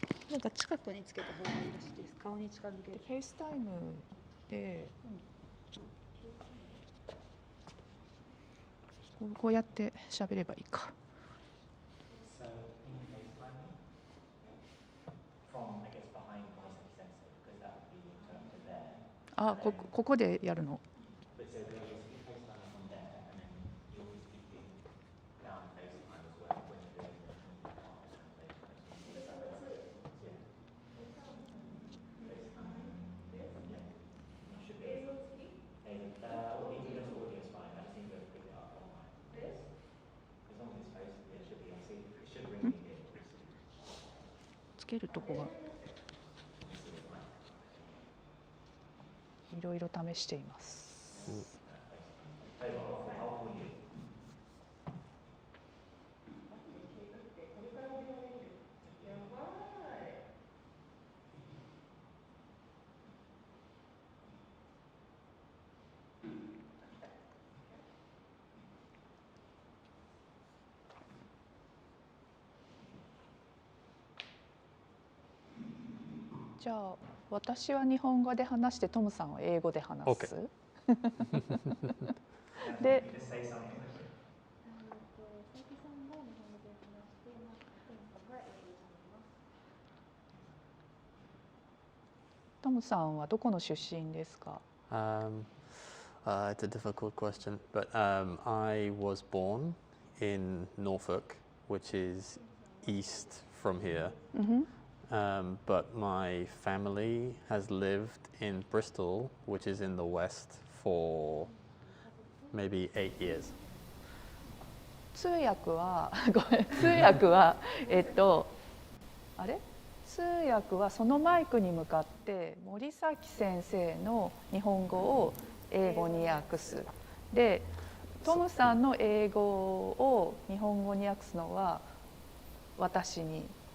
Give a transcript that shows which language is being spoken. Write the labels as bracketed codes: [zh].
[ja] なんか近くにつけた方がいいらしいです。顔に近づける。フェイスタイムで、こうやって喋ればいいか。 [en] So in FaceTime, from I guess behind my sensor, because that would be the interpreter there. [ja] あ、ここでやるの。 [en] But so they'll basically FaceTime from there, and then you'll be speaking down FaceTime as well when you're doing the partner translation. Yeah. FaceTime. Yeah. You should be able to speak. Or even just audio is fine. I just need to pick it up on mine. This? As long as it's faced, yeah, it should be. I see. It should bring me here. [ja] つけるとこがいろいろ試しています。じゃあ私は日本語で話してトムさんは英語で話す。で、トムさんはどこの出身ですか？ [en] It's a difficult question, but I was born in Norfolk, which is east from here. But my family has lived in Bristol, which is in the west, for maybe 8 years. [ja] 通訳はごめん、通訳はあれ？通訳はそのマイクに向かって森崎先生の日本語を英語に訳す。で、トムさんの英語を日本語に訳すのは私に。